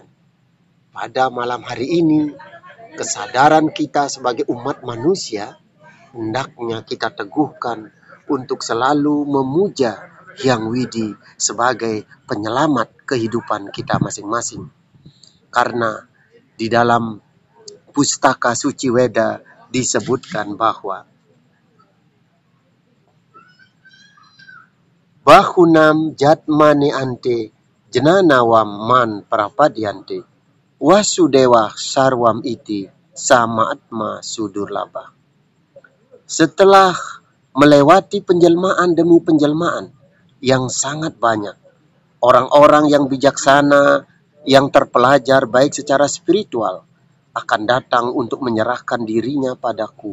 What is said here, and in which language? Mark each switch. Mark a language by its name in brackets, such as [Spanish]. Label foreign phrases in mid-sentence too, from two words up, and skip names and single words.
[Indonesian] Pada malam hari ini, kesadaran kita sebagai umat manusia hendaknya kita teguhkan untuk selalu memuja Hyang Widi sebagai penyelamat kehidupan kita masing-masing. Karena di dalam pustaka suci Weda disebutkan bahwa [Sanskrit] बहूनां जन्मनाम् अन्ते ज्ञानवान् मां प्रपद्यते वासुदेवः सर्वम् इति स महात्मा सुदुर्लभः. [Indonesian] Setelah melewati penjelmaan demi penjelmaan yang sangat banyak, orang-orang yang bijaksana, yang terpelajar baik secara spiritual akan datang untuk menyerahkan dirinya padaku.